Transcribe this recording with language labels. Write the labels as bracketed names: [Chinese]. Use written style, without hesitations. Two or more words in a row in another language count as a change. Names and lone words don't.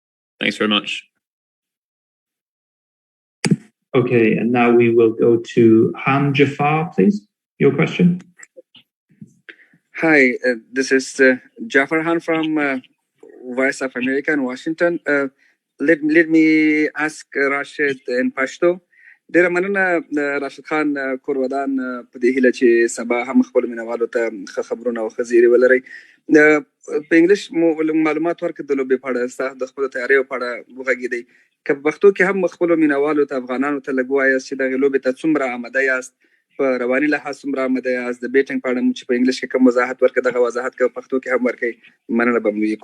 [English] Thanks very much. Okay, and now we will go to Ham Jafar, please. Your question. Hi, this is Jafar Han from Voice of America in Washington. Let me ask Rashid in Pashto. [Pashto] ډیره مننه راشد خان کورودان په دې هیله چې سبا هم خپل مینوالو ته ښه خبرونه او ښه زیری ولرئ. په انګلیش معلومات ورکړه د لوبې په اړه ستاسو د خپلو تیاریو په اړه وغږېدئ. که په پښتو کې هم خپلو مینوالو ته افغانانو ته لږ ووایاست چې دغې لوبې ته څومره آماده یاست، په رواني لحاظ څومره آماده یاست، د بیټینګ په اړه چې په انګلیش کې کوم وضاحت ورکړه دغه وضاحت که په پښتو کې هم ورکړئ مننه به مو وي.